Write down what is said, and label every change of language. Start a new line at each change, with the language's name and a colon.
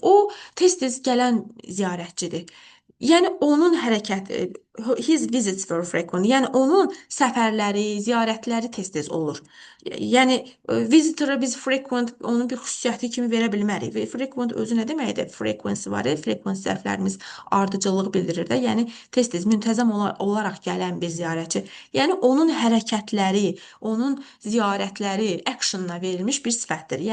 Azerbaijani: O tez-tez gələn ziyarətçidir. Yəni onun hərəkəti,
English: his visits were frequent.
Azerbaijani: Yəni onun səfərləri, ziyarətləri tez-tez olur. Yəni visitora biz frequent onun bir xüsusiyyəti kimi verə bilmərik. Və frequent özü nə deməkdir? Frequency var. Frequency zərflərimiz ardıcıllıq bildirir də. Yəni tez-tez müntəzəm olaraq gələn bir ziyarətçi. Yəni onun hərəkətləri, onun ziyarətləri actionına verilmiş bir sifətdir.